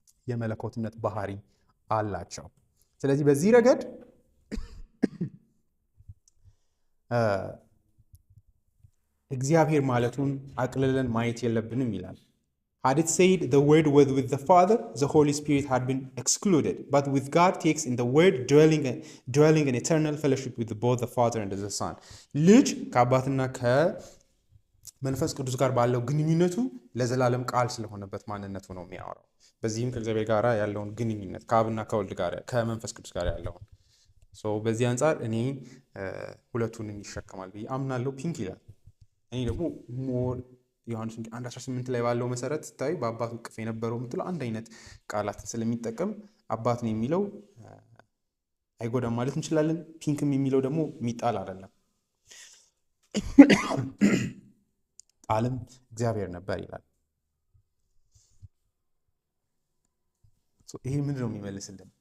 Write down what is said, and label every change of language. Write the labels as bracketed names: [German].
[Amharic] የመለኮትነት ባህሪ አላቸው። ስለዚህ በዚህ ረገድ እግዚአብሔር ማለቱን አቅልለን ማየት የለብንም ይላል። [English] Had it said the word was with the Father, the Holy Spirit had been excluded. But with God takes in the word dwelling in eternal fellowship with both the Father and the Son. [Amharic] ልጅ ከአባትና ከመንፈስ ቅዱስ ጋር ባለው ግንኙነቱ ለዘላለም ቃል ስለሆነበት ማንነቱ ነው የሚያወራው። በዚህም ከእግዚአብሔር ጋር ያለውን ግንኙነት ከአብና ከወልድ ጋር ከመንፈስ ቅዱስ ጋር ያለውን በዚህ አንጻር እኔ ሁለቱንም ይሸከማል ብዬ አምናለሁ። ፒንክ ይላል። እኔ ደግሞ ሞር ዮሐንስ 1:18 ላይ ባለው መሰረት ስታይ በአባቱ እቅፍ የነበረው የምትለው አንድ አይነት ቃላትን ስለሚጠቀም አባት ነው የሚለው አይጎዳም ማለት እንችላለን። ፒንክም የሚለው ደግሞ የሚጣል አይደለም። ቃልም እግዚአብሔር ነበር ይላል። ይሄ ምንድን ነው የሚመልስልን?